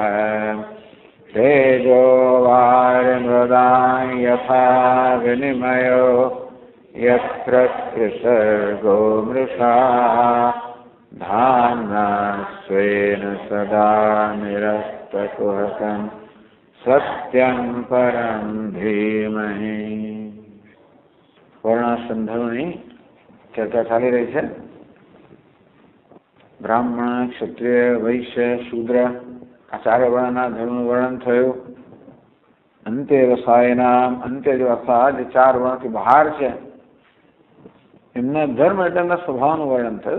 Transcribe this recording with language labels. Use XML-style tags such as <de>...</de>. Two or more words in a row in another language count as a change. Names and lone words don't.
<sa>तेजो वारिमृदां यथा विनिमयो यत्र त्रिसर्गो मृषा धाम्ना स्वेन सदा निरस्तकुहकं सुहृतं सत्यं परं धीमहि।</sa> <gu>વર્ણાસંધર્વની ચર્ચા ચાલી રહી છે. બ્રાહ્મણ, ક્ષત્રિય, વૈશ્ય, શૂદ્ર આ ચારે વર્ણના ધર્મનું વર્ણન થયું. અંતે વસાયના અંતે જો અર્થાત જે ચાર વર્ણથી બહાર છે એમના ધર્મ એટલે એમના સ્વભાવનું વર્ણન થયું.</gu>